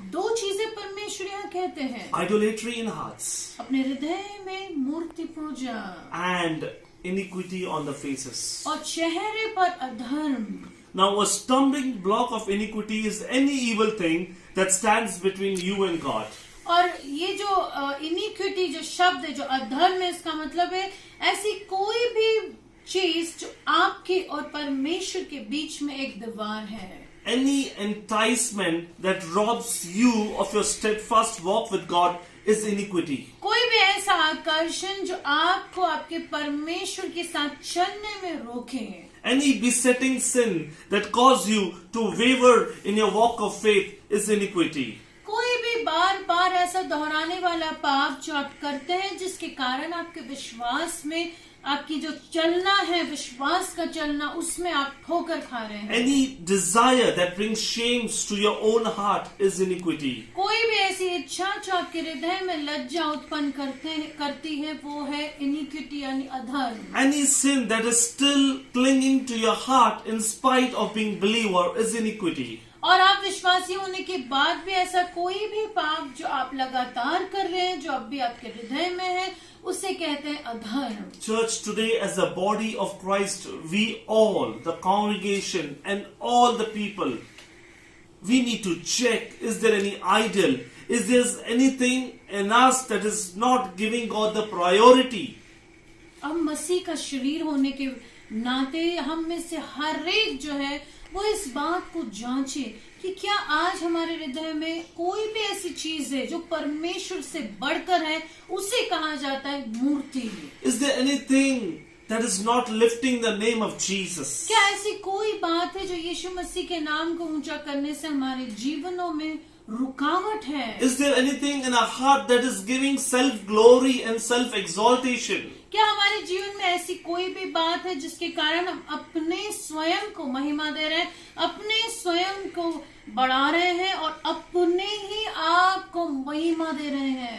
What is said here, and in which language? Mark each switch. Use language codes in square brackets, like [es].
[hi] दो चीजें परमेश्वर यहाँ कहते हैं, [en] Idolatry in hearts [hi] अपने हृदय में मूर्ति पूजा [en] and iniquity on the faces. [hi] और चेहरे पर अधर्म। [en] Now, a stumbling block of iniquity is any evil thing that stands between you and God. [hi] और ये जो इनिक्विटी जो शब्द है, जो अधर्म है, इसका मतलब है ऐसी कोई भी चीज जो आपके और परमेश्वर के बीच में एक दीवार है. [en] Any enticement that robs you of your steadfast walk with God is iniquity. [hi] कोई भी ऐसा आकर्षण जो आपको आपके परमेश्वर के साथ चलने में रोके. [en] Any besetting sin that cause you to waver in your walk of faith is iniquity. [hi] कोई भी बार बार ऐसा दोहराने वाला पाप जो आप करते हैं जिसके कारण आपके विश्वास में आपकी जो चलना है, विश्वास का चलना, उसमें आप ठोकर खा रहे हैं. [en] Any desire that brings shames to your own heart is iniquity. [hi] कोई भी ऐसी इच्छा जो आपके हृदय में लज्जा उत्पन्न करती है वो है इनिक्विटी यानी अधर्म. [en] Any sin that is still clinging to your heart in spite of being believer is iniquity. [hi] और आप विश्वासी होने के बाद भी ऐसा कोई भी पाप जो आप लगातार कर रहे हैं, जो अब भी आपके हृदय में है, उसे कहते हैं अधर्म. [en] Church, today as the body of Christ, we all, the congregation and all the people, we need to check, is there any idol? Is there anything in us that is not giving God the priority? [hi] अब मसीह का शरीर होने के नाते हम में से हर एक जो है वो इस बात को जांचे कि क्या आज हमारे हृदय में कोई भी ऐसी चीज है जो परमेश्वर से बढ़कर है, उसे कहा जाता है मूर्ति. [en] Is there anything that is not lifting the name of Jesus? [hi] क्या ऐसी कोई बात है जो यीशु मसीह के नाम को ऊंचा करने से हमारे जीवनों में रुकावट है? [en] Is there anything in our heart that is giving self-glory and self-exaltation? [hi] क्या हमारे जीवन में ऐसी कोई भी बात है जिसके कारण हम अपने स्वयं को महिमा दे रहे हैं, अपने स्वयं को बढ़ा रहे हैं और अपने ही आप को महिमा दे रहे हैं?